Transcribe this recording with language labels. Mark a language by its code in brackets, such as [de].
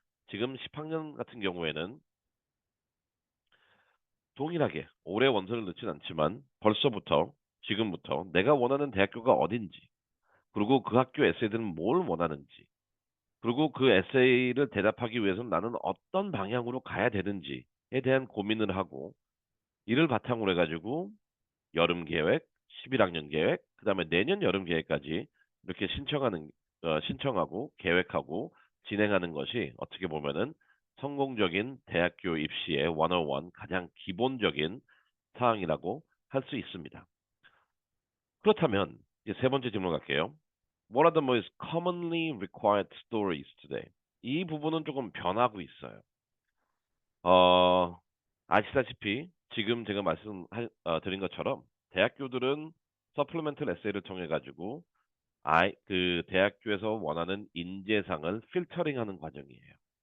[ko] 지금 10학년 같은 경우에는 동일하게 올해 원서를 넣진 않지만 벌써부터 지금부터 내가 원하는 대학교가 어딘지, 그리고 그 학교 에세이들은 뭘 원하는지, 그리고 그 에세이를 대답하기 위해서는 나는 어떤 방향으로 가야 되는지에 대한 고민을 하고 이를 바탕으로 해가지고 여름 계획, 11학년 계획, 그다음에 내년 여름 계획까지 이렇게 신청하고 계획하고 진행하는 것이 어떻게 보면은 성공적인 대학교 입시의 101 가장 기본적인 사항이라고 할 수 있습니다. 그렇다면 이제 세 번째 질문 갈게요. [en] What are the most commonly required stories today? [ko] 이 부분은 조금 변하고 있어요. 어, 아시다시피 지금 제가 드린 것처럼 대학교들은 서플리멘털 에세이를 통해 가지고 그 대학교에서 원하는 인재상을 필터링하는 과정이에요.